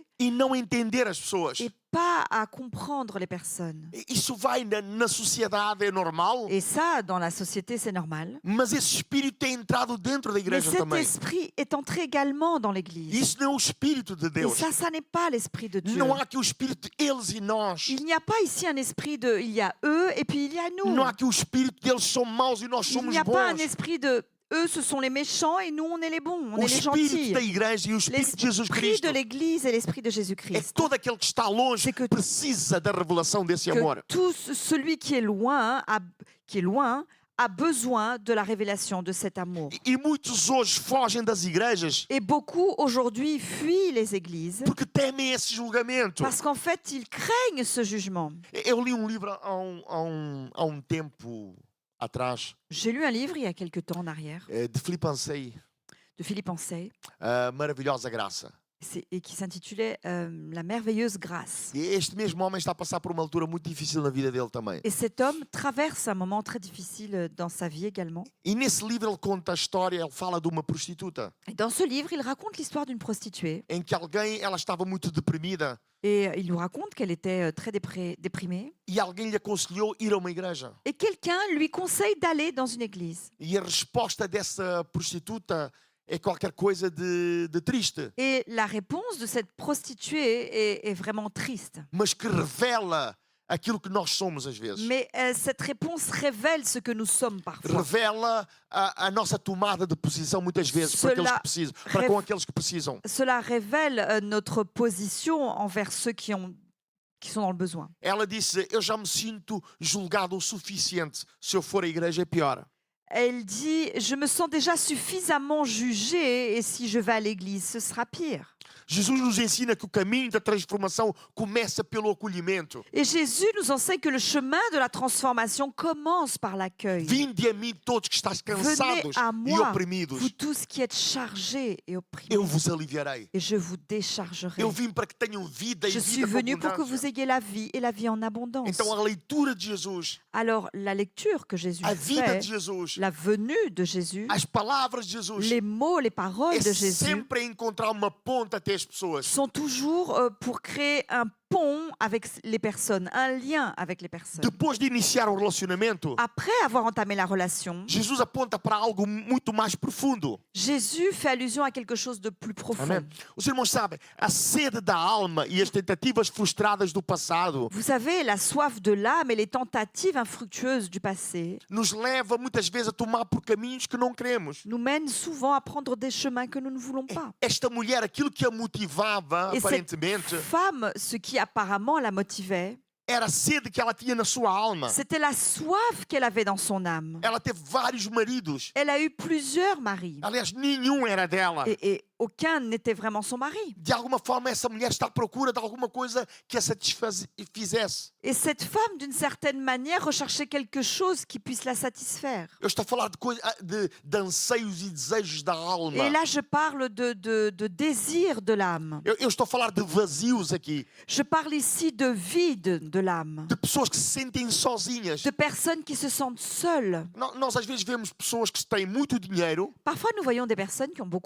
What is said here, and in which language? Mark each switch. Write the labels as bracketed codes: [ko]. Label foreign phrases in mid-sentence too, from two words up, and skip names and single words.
[pt] e não entender as pessoas. [fr] et pas à comprendre les personnes. [pt] Isso vai na sociedade, é normal. [fr] Et ça, dans la société, c'est normal. [pt] Mas esse espírito tem entrado dentro da [fr] Mais [pt] igreja [fr] cet [pt] também. [fr] esprit est entré également dans l'Église. [pt] Isso não é o espírito de [fr] Et [pt] Deus. [fr] ça n'est pas l'esprit de Dieu. [pt] Não há aqui o espírito de eles e nós. [fr] Il n'y a pas ici un esprit de il y a eux et puis il y a nous. [pt] Não há aqui o espírito deles são maus e nós [fr] Il [pt] somos [fr] n'y a pas un [pt] bons. [fr] esprit de eux, ce sont les méchants et nous, on est les bons, on [pt] O [fr] est les [pt] espírito [fr] gentils. [pt] da igreja e o espírito de Jesus [fr] L'esprit [pt] Cristo [fr] de l'Église et l'esprit de [pt] é [fr] Jésus-Christ. [pt] todo aquele que está longe [fr] C'est que- [pt] precisa da revelação desse [fr] Que [pt] amor. [fr] tout celui qui est loin a besoin de la révélation de cet amour. [pt] E muitos hoje fogem das igrejas [fr] Et beaucoup aujourd'hui fuient les églises [pt] porque temem esse julgamento. [fr] parce qu'en fait, ils craignent ce jugement. [pt] Eu li um livro há um tempo atrás, [fr] J'ai lu un livre il y a quelque temps en arrière [pt] de Filipe Ansei, [fr] de Philippe Ansey [pt] Maravilhosa Graça. [fr] et qui s'intitulait La merveilleuse grâce. [pt] E este mesmo homem está a passar por uma altura muito difícil na vida dele também. [fr] Et cet homme traverse un moment très difficile dans sa vie également. [pt] E nesse livro ele conta a história, ele fala de uma prostituta, [fr] Et dans ce livre, il raconte l'histoire d'une prostituée [pt] em que ela estava muito deprimida [fr] et il nous raconte qu'elle était très déprimée. [pt] e alguém lhe aconselhou ir a uma igreja. [fr] Et quelqu'un lui conseille d'aller dans une église. [pt] E a resposta dessa prostituta é qualquer coisa de triste, [fr] Et la réponse de cette prostituée est vraiment triste. [pt] mas que revela aquilo que nós somos às vezes. [fr] Mais cette réponse révèle ce que nous sommes parfois. [pt] Revela a nossa tomada de posição muitas vezes para aqueles que precisam, para com aqueles que precisam. [fr] Cela révèle notre position envers ceux qui sont dans le besoin. [pt] Ela disse: Eu já me sinto julgado o suficiente. Se eu for à igreja é pior. [fr] Elle dit, je me sens déjà suffisamment jugée et si je vais à l'église, ce sera pire. [pt] Jesus nos ensina que o caminho da transformação começa pelo acolhimento. [fr] Et Jésus nous enseigne que le chemin de la transformation commence par l'accueil. [pt] Vinde a mim todos que estáis [fr] Venez [pt] cansados [fr] à [pt] e [fr] moi, [pt] oprimidos. [fr] vous tous qui êtes chargés et opprimés, [pt] Eu vos aliviarei. [fr] et je vous déchargerai. [pt] Eu vim para que tenham vida e [fr] Je suis [pt] vida com [fr] venu pour que vous [pt] abundância. [fr] ayez la vie et la vie en abondance. [pt] Então a leitura de Jesus, [fr] Alors, la lecture que Jésus [pt] a vida [fr] fait, [pt] de Jesus, [fr] la venue de Jésus, [pt] as palavras de Jesus, [fr] les mots, les paroles [pt] é [fr] de Jésus [pt] sempre encontrar uma ponta até as pessoas. [fr] sont toujours pour créer un pont avec les personnes, un lien avec les personnes. [pt] Depois de iniciar o relacionamento, [fr] Après avoir entamé la relation, [pt] Jesus aponta para algo muito mais profundo. [fr] Jésus fait allusion à quelque chose de plus profond. [pt] Amém? Os irmãos sabem, a sede da alma e as tentativas frustradas do passado [fr] Vous savez, la soif de l'âme et les tentatives infructueuses du passé [pt] nos leva muitas vezes a tomar por caminhos que não queremos. [fr] nous mènent souvent à prendre des chemins que nous ne voulons pas. [pt] Esta mulher, aquilo que a motivava, [fr] Et cette [pt] aparentemente, [fr] femme, ce qui apparemment la motivait, [pt] era a sede que ela tinha na sua alma. [fr] c'était la soif qu'elle avait dans son âme. [pt] Ela teve vários maridos. [fr] Elle a eu plusieurs maris [pt] Aliás, nenhum era dela. [fr] et aucun n'était vraiment son mari. [pt] De alguma forma, essa mulher está à procura de alguma coisa que a satisfizesse. [fr] Et cette femme, d'une certaine manière, recherchait quelque chose qui puisse la satisfaire. [pt] Eu estou a falar de anseios e desejos da alma. [fr] Et là, je parle de désir de l'âme. [pt] Eu estou a falar de vazios aqui. [fr] Je parle ici de vide de l'âme, [pt] De pessoas que se sentem sozinhas. [fr] de personnes qui se sentent seules. [pt] Nós às vezes vemos pessoas que têm muito dinheiro [fr] Parfois, nous voyons des personnes qui ont beaucoup